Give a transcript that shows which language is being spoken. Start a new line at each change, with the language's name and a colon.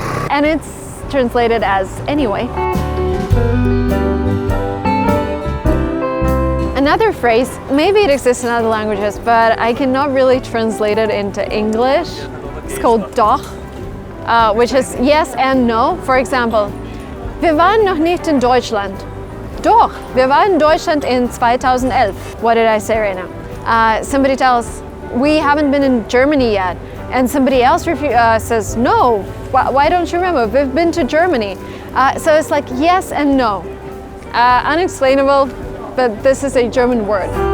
English: And it's translated as anyway. Another phrase, maybe it exists in other languages, but I cannot really translate it into English. It's called doch, which is yes and no. For example,
German: wir waren noch nicht in Deutschland. Doch, wir waren in Deutschland in 2011.
English: What did I say right now? Somebody tells, we haven't been in Germany yet. And somebody else says, no, why don't you remember? We've been to Germany. So it's like yes and no. Unexplainable, but this is a German word.